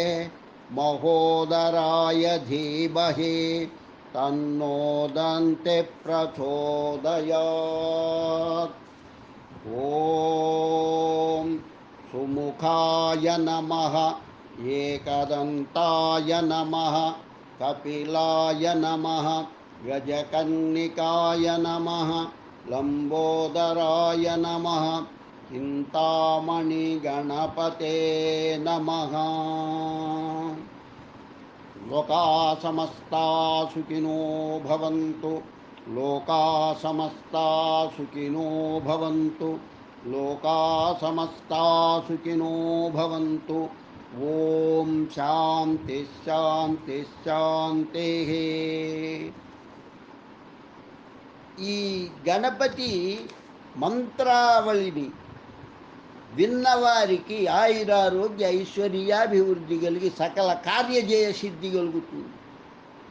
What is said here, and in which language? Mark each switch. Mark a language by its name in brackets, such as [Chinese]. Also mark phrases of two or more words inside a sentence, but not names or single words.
[Sanskrit] महोदराय धीमहि तन्नो दन्ति प्रचोदयात् ॐ सुमुखाय नमः एकदन्ताय नमः कपिलाय नमः गजकर्णिकाय नमः लम्बोदराय नमः चिन्तामणिगणपते नमः लोका समस्ता सुखिनो भवन्तु లోకా సమస్తా సుఖినో భవంతు. లోకా సమస్తా సుఖినో భవంతు. ఓం శాంతి శాంతి శాంతి. [Telugu] ఈ గణపతి మంత్రావళిని విన్నవారికి ఆయురారోగ్య ఐశ్వర్యాభివృద్ధి కలిగి సకల కార్యజయ సిద్ధి కలుగుతుంది.